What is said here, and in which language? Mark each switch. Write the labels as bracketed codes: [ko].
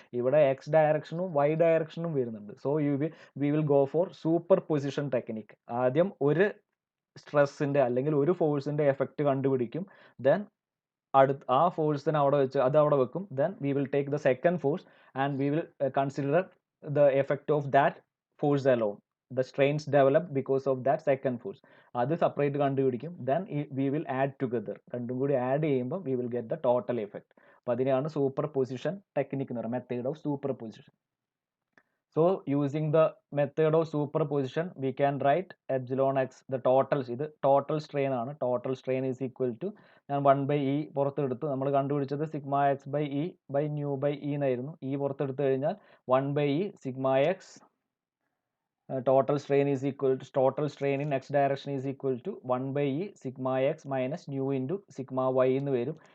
[ml] ഇവിടെ X ഡയറക്ഷനും Y ഡയറക്ഷനും വരുന്നുണ്ട്. [en] So we will go for superposition technique. [ml] ആദ്യം ഒരു സ്ട്രെസ്സിൻ്റെ അല്ലെങ്കിൽ ഒരു ഫോഴ്സിൻ്റെ എഫക്റ്റ് കണ്ടുപിടിക്കും, ദെൻ ആ ഫോഴ്സിനെ അവിടെ വെച്ച് അത് അവിടെ വെക്കും, [en] Then we will take the second force and we will consider the effect of that force alone. The strains develop because of that second force. [ml] അത് സെപ്പറേറ്റ് കണ്ടുപിടിക്കും, [en] Then we will add together. [ml] രണ്ടും കൂടി add ചെയ്യുമ്പോൾ [en] We will get the total effect. [ml] അപ്പോൾ അതിനെയാണ് super position technique എന്ന് പറയുന്നത്, method of super position. [en] So using the method of superposition we can write epsilon x the total. [ml] ഇത് total strain ആണ്. [en] total strain is equal to, [ml] ഞാൻ 1/e പുറത്തെടുത്തു. നമ്മൾ കണ്ടുപിടിച്ചത് sigma X by E by nu by E എന്നായിരുന്നു. E പുറത്തെടുത്ത് കഴിഞ്ഞാൽ 1/e sigma X [en] total strain in x direction is equal to 1/e sigma x minus nu into sigma y [ml] എന്ന് വരും.